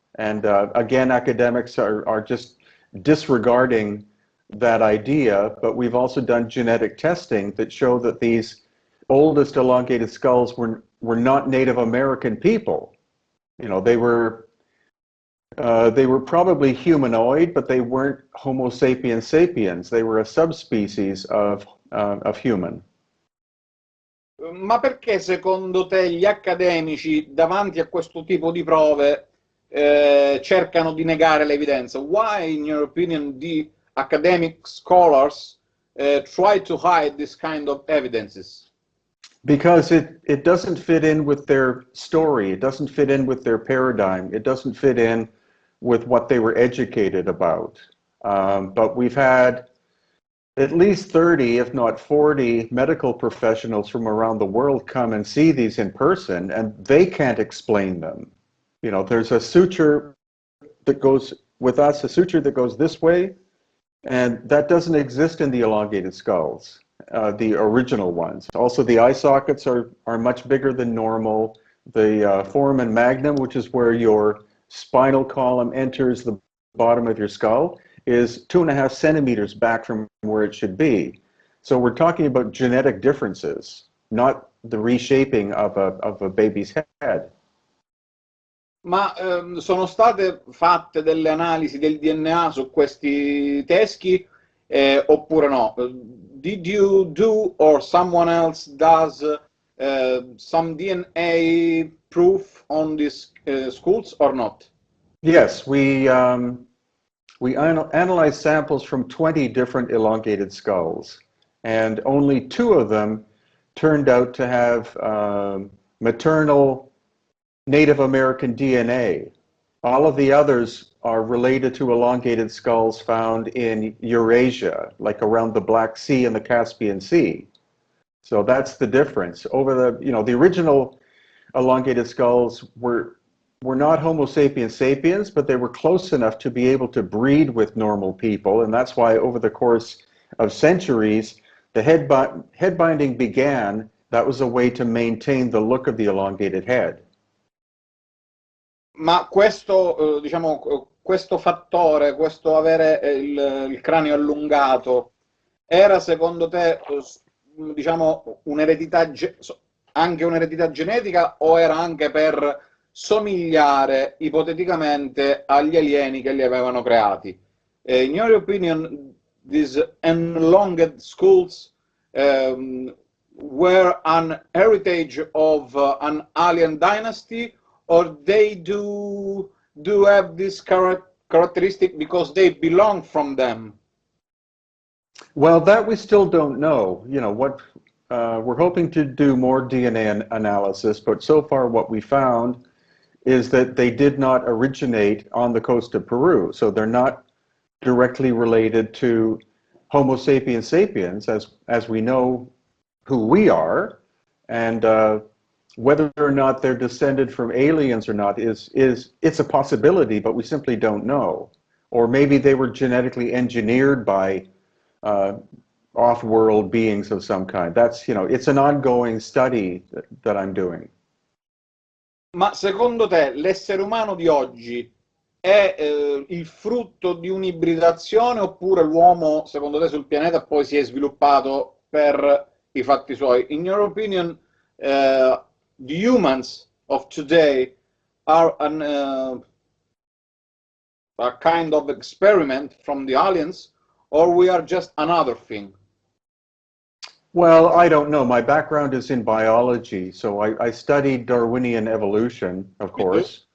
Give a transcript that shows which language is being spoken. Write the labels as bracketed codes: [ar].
[en] And again, academics are just disregarding that idea, but we've also done genetic testing that show that these oldest elongated skulls were not Native American people. You know, they were probably humanoid, but they weren't Homo sapiens sapiens. They were a subspecies of human. [it] Ma perché secondo te gli accademici davanti a questo tipo di prove cercano di negare l'evidenza? [en] Why, in your opinion, the academic scholars try to hide this kind of evidences? Because it doesn't fit in with their story, it doesn't fit in with their paradigm, it doesn't fit in with what they were educated about. But we've had at least 30, if not 40, medical professionals from around the world come and see these in person, and they can't explain them. You know, there's a suture that goes with us, a suture that goes this way, and that doesn't exist in the elongated skulls, the original ones. Also, the eye sockets are much bigger than normal. The foramen magnum, which is where your spinal column enters the bottom of your skull is 2.5 centimeters back from where it should be. So we're talking about genetic differences, not the reshaping of a baby's head. [it] Ma sono state fatte delle analisi del DNA su questi teschi oppure no? [en] Did you do or someone else does some DNA proof on these skulls or not? Yes, we analyzed samples from 20 different elongated skulls, and only 2 of them turned out to have maternal Native American DNA. All of the others are related to elongated skulls found in Eurasia, like around the Black Sea and the Caspian Sea. So that's the difference. Over the original elongated skulls were not Homo sapiens sapiens, but they were close enough to be able to breed with normal people, and that's why over the course of centuries, the head binding began. That was a way to maintain the look of the elongated head. [it] Ma questo, diciamo, questo fattore, questo avere il cranio allungato, era secondo te, diciamo, un'eredità, anche un'eredità genetica o era anche per somigliare ipoteticamente agli alieni che li avevano creati? [en] In your opinion, these elongated skulls were an heritage of an alien dynasty, or they do have this characteristic because they belong from them? Well, that we still don't know. You know, what we're hoping to do more DNA analysis, but so far what we found is that they did not originate on the coast of Peru. So they're not directly related to Homo sapiens sapiens as we know who we are, and whether or not they're descended from aliens or not it's a possibility, but we simply don't know. Or maybe they were genetically engineered by off-world beings of some kind. That's, you know, it's an ongoing study that I'm doing. [it] Ma secondo te l'essere umano di oggi è il frutto di un'ibridazione oppure l'uomo, secondo te, sul pianeta poi si è sviluppato per i fatti suoi? [en] In your opinion, the humans of today are a kind of experiment from the aliens, or we are just another thing? Well, I don't know. My background is in biology, so I studied Darwinian evolution, of course.